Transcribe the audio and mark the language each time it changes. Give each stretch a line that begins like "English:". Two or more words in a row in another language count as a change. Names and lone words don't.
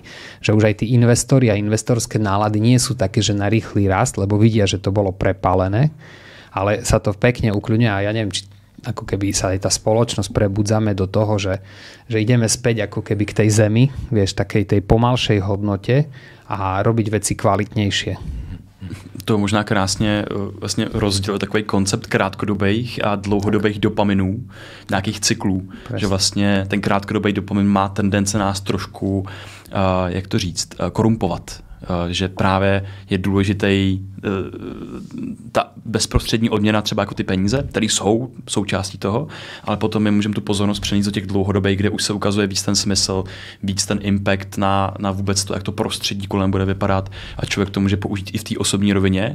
Slovak: Že už aj tí investori a investorské nálady nie sú také, že na rýchly rast, lebo vidia, že to bolo prepálené, ale sa to pekne ukľudňuje a ja neviem, či ako keby sa aj tá spoločnosť prebudzame do toho, že ideme späť ako keby k tej zemi, vieš, takej tej pomalšej hodnote a robiť veci kvalitnejšie.
Czech: To možná krásně vlastně rozdělil takový koncept krátkodobých a dlouhodobých dopaminů, nějakých cyklů, že vlastně ten krátkodobý dopamin má tendence nás trošku, jak to říct, korumpovat. Že právě je důležitý ta bezprostřední odměna, třeba jako ty peníze, které jsou součástí toho, ale potom my můžeme tu pozornost přenést do těch dlouhodobých, kde už se ukazuje víc ten smysl, víc ten impact na vůbec to, jak to prostředí kolem bude vypadat a člověk to může použít i v té osobní rovině.